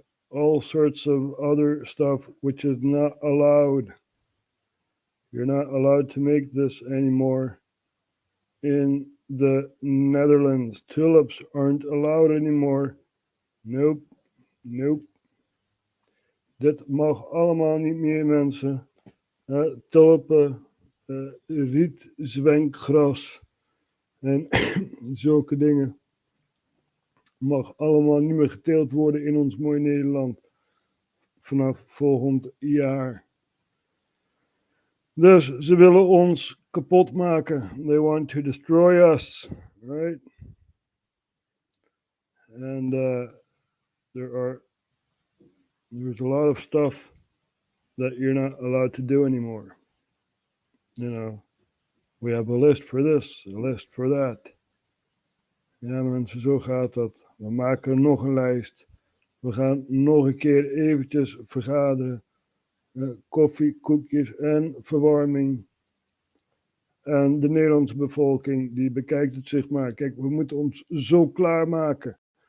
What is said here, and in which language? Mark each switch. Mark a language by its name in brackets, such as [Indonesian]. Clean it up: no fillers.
[English] All sorts of other stuff which is not allowed. You're not allowed to make this anymore in the Netherlands. Tulips aren't allowed anymore. Nope. [Dutch] Dit mag allemaal niet meer, mensen. Tulpen, riet, zwenkgras en zulke dingen mag allemaal niet meer geteeld worden in ons mooie Nederland vanaf volgend jaar. Dus ze willen ons kapot maken. [English] They want to destroy us, right? And there's a lot of stuff that you're not allowed to do anymore. We have a list for this, a list for that. [Dutch] Ja, mensen, zo gaat dat. We maken nog een lijst. We gaan nog een keer eventjes vergaderen. Koffie, koekjes en verwarming. En de Nederlandse bevolking, die bekijkt het zich maar. Kijk, we moeten ons zo klaarmaken.